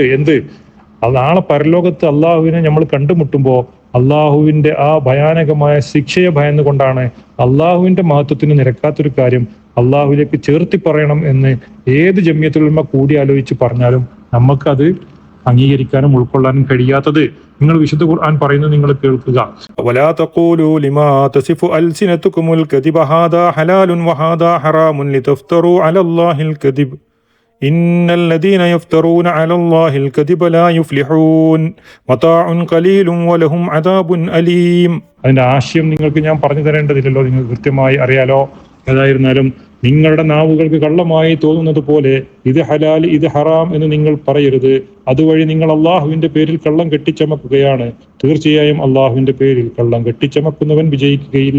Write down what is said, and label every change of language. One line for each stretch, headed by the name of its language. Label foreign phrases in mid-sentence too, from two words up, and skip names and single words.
Malayalam: നാളെ പരലോകത്ത് അള്ളാഹുവിനെ നമ്മൾ കണ്ടുമുട്ടുമ്പോൾ അള്ളാഹുവിന്റെ ആ ഭയാനകമായ ശിക്ഷയെ ഭയന്നുകൊണ്ടാണ് അള്ളാഹുവിന്റെ മഹത്വത്തിന് നിരക്കാത്തൊരു കാര്യം അള്ളാഹുവിലേക്ക് ചേർത്തി പറയണം എന്ന് ഏത് ജമിയത്തുൽ ഉലമ കൂടി ആലോചിച്ച് പറഞ്ഞാലും നമുക്കത് അംഗീകരിക്കാനും ഉൾക്കൊള്ളാനും കഴിയാത്തത്? നിങ്ങൾ വിശുദ്ധ ഖുർആൻ പറയുന്നത് നിങ്ങൾ കേൾക്കുക.
Arabic: ولا تقولوا لما تصف ألسنتكم الكذب هذا حلال وهذا حرام لتفتروا على الله الكذب إن الذين يفترون على الله الكذب لا يفلحون متاع قليل ولهم عذاب أليم.
Malayalam: അതിന്റെ ആശയം നിങ്ങൾക്ക് ഞാൻ പറഞ്ഞു തരേണ്ടതില്ലല്ലോ, നിങ്ങൾക്ക് കൃത്യമായി അറിയാലോ. ഏതായിരുന്നാലും നിങ്ങളുടെ നാവുകൾക്ക് കള്ളമായി തോന്നുന്നത് പോലെ ഇത് ഹലാൽ ഇത് ഹറാം എന്ന് നിങ്ങൾ പറയരുത്. അതുവഴി നിങ്ങൾ അള്ളാഹുവിന്റെ പേരിൽ കള്ളം കെട്ടിച്ചമക്കുകയാണ്. തീർച്ചയായും അള്ളാഹുവിന്റെ പേരിൽ കള്ളം കെട്ടിച്ചമക്കുന്നവൻ വിജയിക്കുകയില്ല.